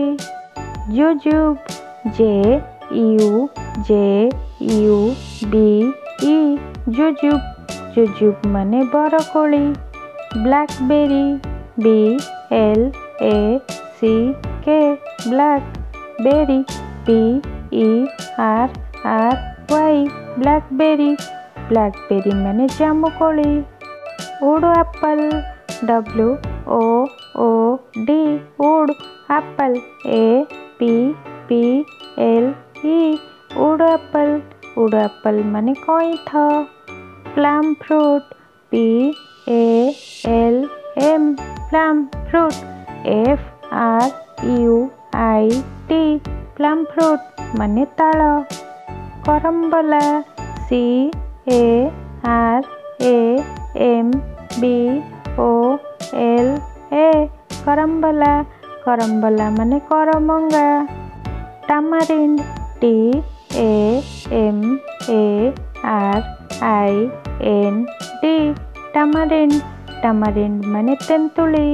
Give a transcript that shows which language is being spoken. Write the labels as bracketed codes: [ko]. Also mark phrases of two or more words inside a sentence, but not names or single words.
[en] जुजुब JUJUBE jujube jujube [or] ମାନେ ବରକୋଳି। [en] ब्लैकबेरी BLACK black berry BERRY blackberry blackberry [or] ମାନେ ଜାମୁକୋଳି। [en] wood apple WOOD wood apple APPLE wood apple [or] ମାନେ କଇଁଥ। [en] plum fruit PLM plum fruit FRUIT plum fruit [or] ମାନେ ତାଳ। [en] करम्बला CARAMBOLA carambola carambola [or] ମାନେ କରମଙ୍ଗା। [en] टामारिंड TAMARIND tamarind tamarind [or] ମାନେ ତେନ୍ତୁଳି।